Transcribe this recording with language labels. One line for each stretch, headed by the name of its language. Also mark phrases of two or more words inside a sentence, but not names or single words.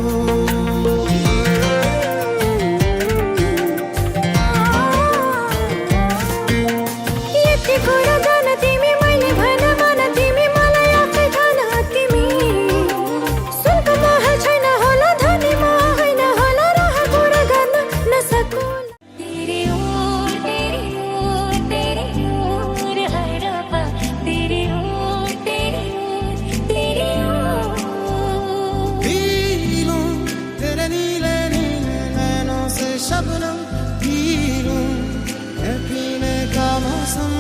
Nepali: कुरा जान तिमी मैले भन मान, तिमी मलाई आफै ठान। तिमी सुनको महल छैन होला, धनीमा होइन होला, रहर पुरा गर्न नसकुला।
Hindi: तेरी ओर तेरी ओर तेरी ओर हर पल, तेरी ओर तेरी ओर तेरी ओर। पीलूं तेरे नीले नीले नैनों से शबनम, पीलूं है पीने का मौसम।